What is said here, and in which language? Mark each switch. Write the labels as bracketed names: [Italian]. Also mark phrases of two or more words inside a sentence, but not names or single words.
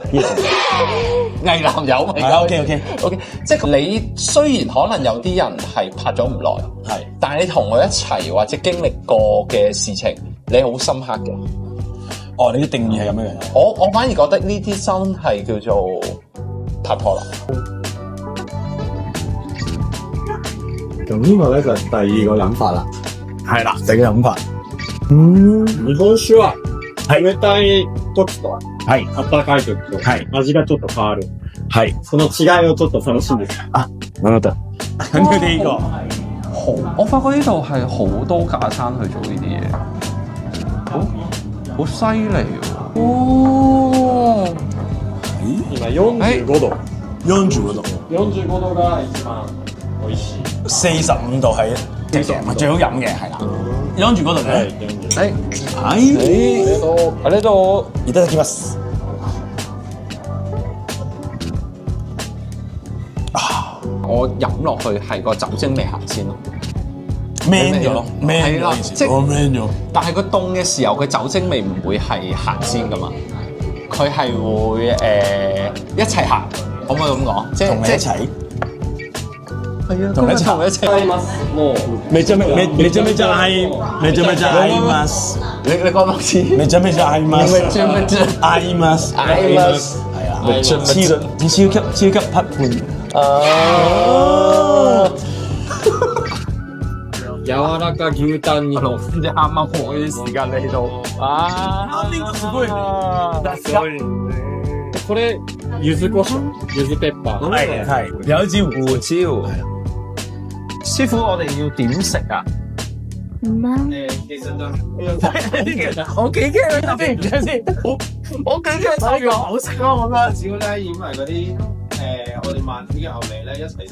[Cantonese] 偽男友嚟㗎。OK， 即係你雖然可能有啲人係拍咗唔耐，係，但係你同佢一齊或者經歷過嘅事情，你好深刻嘅。哦，你啲定義係咁樣樣。我反而覺得呢啲真係叫做拍拖啦。咁呢個咧就係第二個諗法啦。係啦，第二個諗法。 [Japanese] 日本酒は冷たい時と暖かい時と味がちょっと変わる。 [Cantonese] 係。 [Japanese] その違いをちょっと楽しんで。なるほど。 [Cantonese] 咁佢哋呢個我發覺呢度係好多架生去做呢啲嘢，好犀利喎！哦， [Japanese] 今45度。 45度。 45度が一番美味しい。 [Cantonese] 45 度係最好飲嘅，係啦。45度咧，喺呢度， [Japanese] いただきます。 [Cantonese] 我飲落去係個酒精味行先咯，man 咗咯，man 係啦，即係 man 咗。但係佢凍嘅時候，佢酒精味唔會係行先噶嘛，佢係會一齊行，可唔可以咁講？即係同你一齊。係啊，同你一齊。 [Japanese] めちゃめちゃ合います。 [Cantonese] 你講多次。 [Japanese] めちゃめちゃ合います。 [Cantonese] 合います。係啊，超級匹配。 [Japanese] 柔らか牛タンにの。 [Cantonese] 即係啱啱好啲時間嚟到。 [Japanese] 呢個すごいね。これ柚子胡椒、柚子ペッパー。 [Cantonese] 係有一支胡椒。師傅，我哋要點食啊？其實就我幾驚你邊唔知先，我幾驚睇個好食咯，我覺得。少咧染埋嗰啲我哋慢煮嘅牛脷咧一齊食。